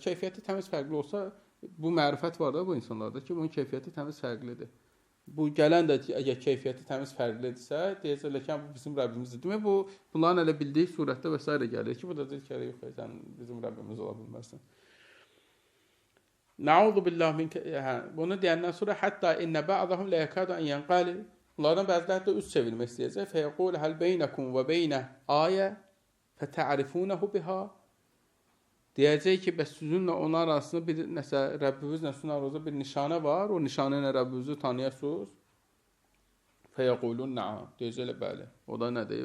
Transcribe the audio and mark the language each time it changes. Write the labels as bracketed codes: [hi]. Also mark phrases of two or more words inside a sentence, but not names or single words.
[az] Keyfiyyəti təmiz fərqli olsa, bu mərifət var da bu insanlarda ki, bunun keyfiyyəti təmiz fərqlidir. Bu gələn də əgər keyfiyyəti təmiz fərqlidirsə, deyəcəklər ki, bu bizim Rəbbimizdir. Demək, bunların elə bildiyi surətdə və s. gəlir ki, bu da deyir ki, yox, sən bizim Rəbbimiz ola bilməzsən. [ar] نعوذ بالله من [az] bunu deyəndən sonra hətta [ar] إن بعضهم لا يكاد أن ينقلب. [az] Bunlardan bəziləri də üz çevirmək istəyəcək. [ar] فيقول هل بينكم وبينه آية تعرفونه بها. [az] Deyəcək ki, bəs sizinlə onun arasında bir nəsə Rəbbinizlə sizin aranızda bir nişanə var. O nişanə ilə Rəbbinizi tanıyırsınız. [ar] فيقولون نعم. [az] Deyəcəklər bəli. O da nədir?